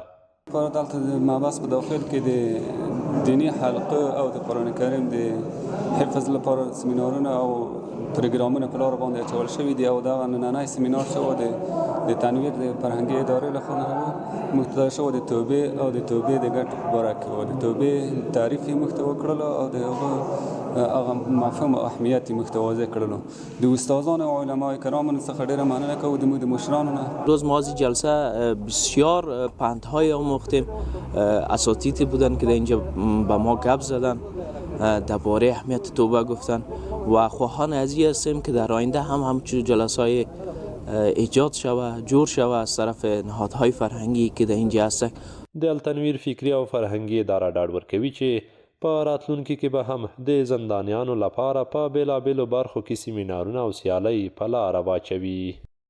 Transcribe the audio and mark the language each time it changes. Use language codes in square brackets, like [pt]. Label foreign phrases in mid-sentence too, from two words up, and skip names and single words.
[ps] دلته د محبس په داخل کې د دیني حلقه او د قرآن کریم د حفظ لپاره سیمینارونه او پروګرامونه په لاره باندې اچول شوي دي او دغه نننی سیمینار شو د تنویر د فرهنګي ادارې لخوا مختار شو د توبې او د توبې د ګټو په باره کې و د توبې تعریف یې موږ ته وکړلو او د هغه مفهوم او اهمیت یې موږ ته واضح کړلو. د استادانو او علمای کرامو څخه ډېره مننه کوو د مشرانو نه. [fa] روز مازی جلسه بسیار پندهای آموختیم، اساتیدی بودن که در اینجا به ما گپ زدن درباره اهمیت توبه گفتن و خواهان از این هستیم که در آینده همچون جلسه‌های ایجاد شود جور شود از طرف نهادهای فرهنگی که در اینجا هستن. [ps] د التنویر فکري او فرهنګي اداره ډاډ ورکوي چې په راتلونکي کې به هم د زندانیانو لپاره په بېلابېلو برخو کې سیمینارونه او سیالۍ په لاره واچوي.